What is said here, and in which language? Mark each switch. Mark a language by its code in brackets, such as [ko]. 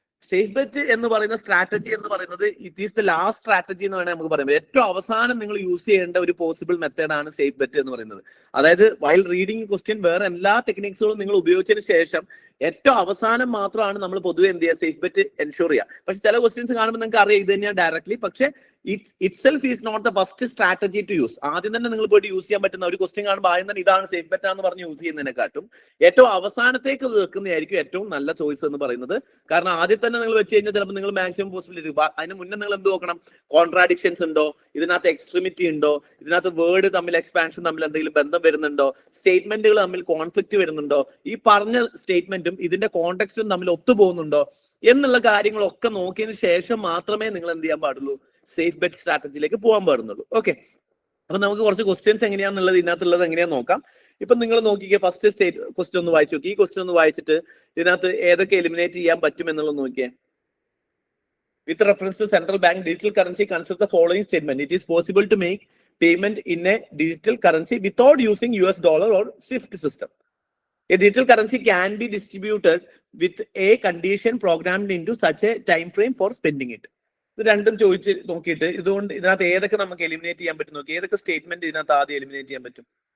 [ml] Safe bet എന്ന് പറയുന്ന strategy എന്ന് പറയുന്നത് [en] it is the last strategy [ml] എന്ന് വേണമെങ്കിൽ നമുക്ക് പറയാം. ഏറ്റവും അവസാനം നിങ്ങൾ യൂസ് ചെയ്യേണ്ട ഒരു പോസിബിൾ മെത്തേഡാണ് സേഫ് ബെറ്റ് എന്ന് പറയുന്നത്. അതായത് [en] while reading question [ml] വേറെ എല്ലാ ടെക്നിക്സുകളും നിങ്ങൾ ഉപയോഗിച്ചതിന് ശേഷം ഏറ്റവും അവസാനം മാത്രമാണ് നമ്മൾ പൊതുവെ എന്ത് ചെയ്യുക, സേഫ് ബെറ്റ് എൻഷുർ ചെയ്യുക. പക്ഷെ ചില ക്വസ്റ്റ്യൻസ് കാണുമ്പോൾ നിങ്ങൾക്ക് അറിയാം ഇത് തന്നെയാണ് ഡയറക്ട്ലി. പക്ഷെ [en] itself is not the first strategy to use. [ml] ആദ്യം തന്നെ നിങ്ങൾ പോയിട്ട് യൂസ് ചെയ്യാൻ പറ്റുന്ന ഒരു ക്വസ്റ്റ്യൻ കാണുമ്പോൾ ആദ്യം തന്നെ ഇതാണ് സേഫ് ബെറ്റ് എന്ന് പറഞ്ഞ് യൂസ് ചെയ്യുന്നതിനെക്കാട്ടും ഏറ്റവും അവസാനത്തേക്ക് വെക്കുന്നതായിരിക്കും ഏറ്റവും നല്ല ചോയ്സ് എന്ന് പറയുന്നത്. കാരണം ആദ്യം തന്നെ നിങ്ങൾ വെച്ച് കഴിഞ്ഞാൽ ചിലപ്പോൾ നിങ്ങൾ മാക്സിമം പോസിബിലിറ്റി, അതിന് മുന്നേ നിങ്ങൾ എന്ത് നോക്കണം, കോൺട്രാഡിക്ഷൻസ് ഉണ്ടോ, ഇതിനകത്ത് എക്സ്ട്രീമിറ്റി ഉണ്ടോ, ഇതിനകത്ത് വേർഡ് തമ്മിൽ എക്സ്പാൻഷൻ തമ്മിൽ എന്തെങ്കിലും ബന്ധം വരുന്നുണ്ടോ, സ്റ്റേറ്റ്മെന്റുകൾ തമ്മിൽ കോൺഫ്ലിക്റ്റ് വരുന്നുണ്ടോ, ഈ പറഞ്ഞ സ്റ്റേറ്റ്മെന്റും ഇതിന്റെ കോണ്ടെക്സ്റ്റും തമ്മിൽ ഒത്തുപോകുന്നുണ്ടോ എന്നുള്ള കാര്യങ്ങളൊക്കെ നോക്കിയതിന് ശേഷം മാത്രമേ നിങ്ങൾ എന്ത് ചെയ്യാൻ പാടുള്ളൂ, സേഫ് ബെറ്റ് സ്ട്രാറ്റജിയിലേക്ക് പോകാൻ പാടുന്നുള്ളൂ. ഓക്കെ, അപ്പൊ നമുക്ക് കുറച്ച് ക്വസ്റ്റ്യൻസ് എങ്ങനെയാന്നുള്ളത് ഇതിനകത്തുള്ളത് എങ്ങനെയാന്ന് നോക്കാം. ഇപ്പൊ നിങ്ങൾ നോക്കിക്കേ, ഫസ്റ്റ് ക്വസ്റ്റ്യൻ ഒന്ന് വായിച്ചു നോക്കി. ഈ ക്വസ്റ്റ്യൻ ഒന്ന് വായിച്ചിട്ട് ഇതിനകത്ത് ഏതൊക്കെ എലിമിനേറ്റ് ചെയ്യാൻ പറ്റും എന്നുള്ളത് നോക്കിയേ. [en] With reference to central bank digital currency consider the following statement. It is possible to make payment in a digital currency without using US dollar or SWIFT system. A digital currency can be distributed with a condition programmed into such a time frame for spending it. [ml] ഇത് രണ്ടും ചോദിച്ച് നോക്കിയിട്ട് ഇതുകൊണ്ട് ഇതിനകത്ത് ഏതൊക്കെ നമുക്ക് eliminate ചെയ്യാൻ പറ്റും നോക്കി. ഏതൊക്കെ സ്റ്റേറ്റ്മെന്റ് ഇതിനകത്ത് ആദ്യം എലിമിനേറ്റ് ചെയ്യാൻ പറ്റും?